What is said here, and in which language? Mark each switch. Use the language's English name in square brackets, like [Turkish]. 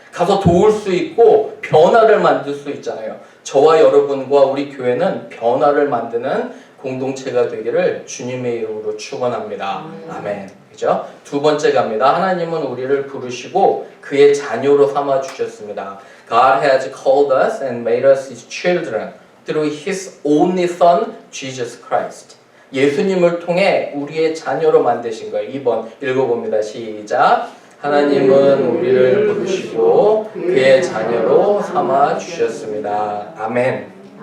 [Korean] 가서 도울 수 있고 변화를 만들 수 있잖아요. 저와 여러분과 우리 교회는 변화를 만드는 공동체가 되기를 주님의 이름으로 축원합니다. 아멘. 그죠? 두 번째 갑니다. 하나님은 우리를 부르시고 그의 자녀로 삼아 주셨습니다. [English] God has called us and made us His children through His only Son, Jesus Christ. [Korean] 예수님을 통해 우리의 자녀로 만드신 거예요. 2번 읽어봅니다. 시작. 하나님은 우리를 부르시고 그의 자녀로 삼아 주셨습니다. 아멘.